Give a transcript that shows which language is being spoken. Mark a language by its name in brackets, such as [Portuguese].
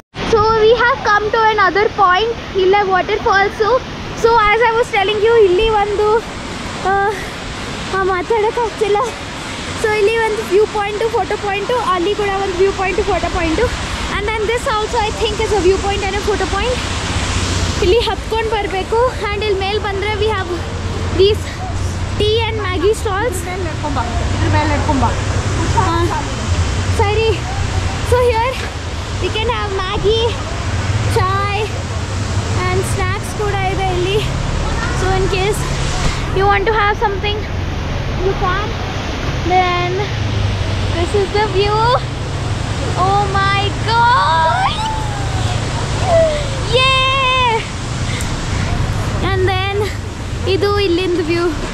[English] So we have come to another point. Illa waterfalls. So as I was telling you, [Kannada] ಇಲ್ಲಿ ಒಂದು ಮಾತಾಡೋಕ್ಕಾಗ್ತಿಲ್ಲ. So ಇಲ್ಲಿ ಒಂದು view point, photo point, ಅಲ್ಲಿ ಕೂಡ ಒಂದು view point, photo point. [English] And then this also I think is a view point and a photo point. [Kannada] ಇಲ್ಲಿ ಹತ್ಕೊಂಡು ಬರಬೇಕು. [English] And ಇಲ್ಲಿ ಮೇಲೆ ಬಂದರೆ we have these tea and Maggi stalls. ಸರಿ. So here we can have Maggi, chai and snacks [Kannada] ಕೂಡ ಇದೆ ಇಲ್ಲಿ. [English] So in case you want to have something, you can. Then this is the view. Oh my god, yeah. And then [Kannada] idu illindu [English] view.